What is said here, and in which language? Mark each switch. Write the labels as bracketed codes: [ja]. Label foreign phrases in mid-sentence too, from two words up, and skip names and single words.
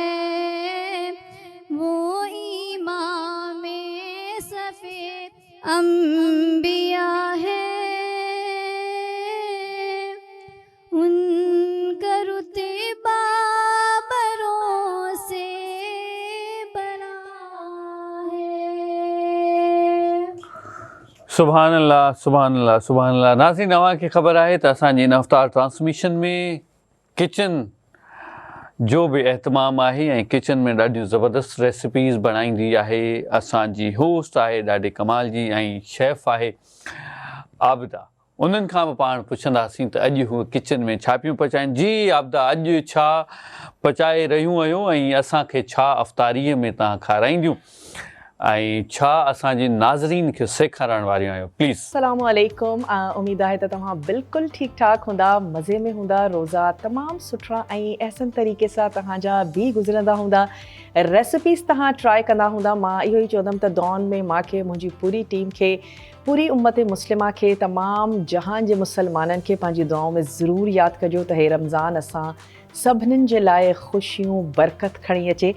[ur] वो इमामे सफ़े अंबिया है उनका रुतबा बरों से बड़ा है। [ar] سبحان الله سبحان الله سبحان الله. [sd] नाज़रीन अव्हांखे ख़बर आहे त असांजी इन अफ्तार ट्रांसमिशन में किचन जो बि एहतमाम आहे ऐं किचन में ॾाढियूं ज़बरदस्त रेसिपीज़ बणाईंदी आहे। असांजी होस्ट आहे ॾाढे कमाल जी ऐं शेफ़ आहे आबिदा। उन्हनि खां बि पाण पुछंदासीं त अॼु हूअ किचन में छा पियूं पचाइनि। जी आबिदा, अॼु छा पचाए रहियूं आहियूं ऐं असांखे छा अफ़्तारीअ में तव्हां खाराईंदियूं ऐं छा असांजे नाज़रीन खे सेखारण वारियूं आहियो? प्लीज़। [ar] السلام عليكم. [sd] उम्मीद आहे त तव्हां बिल्कुलु ठीकु ठाक हूंदा, मज़े में हूंदा, रोज़ा तमामु सुठा ऐं अहसन तरीक़े सां तव्हांजा बि गुज़रंदा हूंदा, रेसिपीज़ तव्हां ट्राई कंदा हूंदा। मां इहो ई चवंदमि त दौन में मूंखे, मुंहिंजी पूरी टीम खे, पूरी उम्मत मुस्लिमा खे, तमामु जहान जे मुसलमाननि खे पंहिंजी दुआओं में ज़रूरु यादि कजो त हे रमज़ान असां सभिनीनि जे लाइ ख़ुशियूं बरकत खणी अचे।